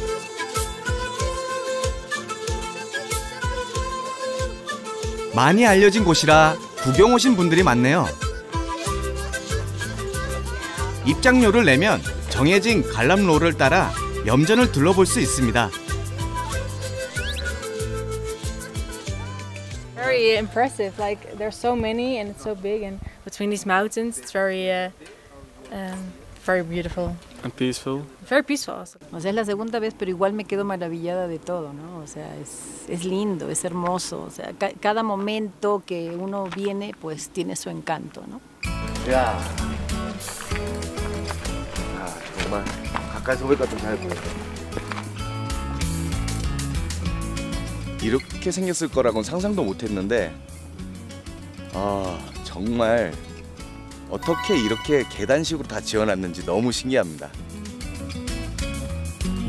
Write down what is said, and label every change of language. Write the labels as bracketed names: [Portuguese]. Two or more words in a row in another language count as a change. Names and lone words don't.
[Korean] 많이 알려진 곳이라 구경 오신 분들이 많네요. 입장료를 내면 정해진 관람로를 따라 염전을 둘러볼 수 있습니다. [English] Very impressive. Like there's so many and it's so big, and between these mountains, it's very beautiful. And peaceful. Very peaceful also. [Spanish] O sea, es la segunda vez, pero igual me quedo maravillada de todo, ¿no? O sea, es lindo, es hermoso. O sea, cada momento que uno viene, pues tiene su encanto, ¿no? [Korean] 야, 아, 정말 가까이서 보니까 좀 잘 보여. 이렇게 생겼을 거라고는 상상도 못했는데, 아, 정말 어떻게 이렇게 계단식으로 다 지어놨는지 너무 신기합니다.